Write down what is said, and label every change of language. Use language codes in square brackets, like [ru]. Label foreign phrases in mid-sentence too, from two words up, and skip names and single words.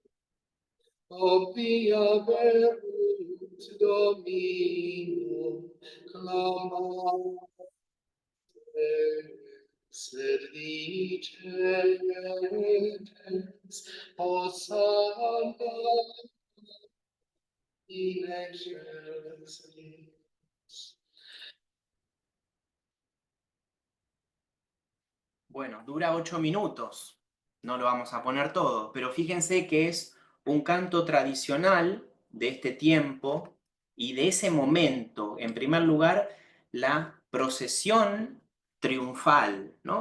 [la] obvia verunt Domino, clamate, sed dicetes, Hosanna in excelsis. [es] Bueno, dura 8 minutos, no lo vamos a poner todo, pero fíjense que es un canto tradicional de este tiempo y de ese momento. En primer lugar, la procesión triunfal, ¿no?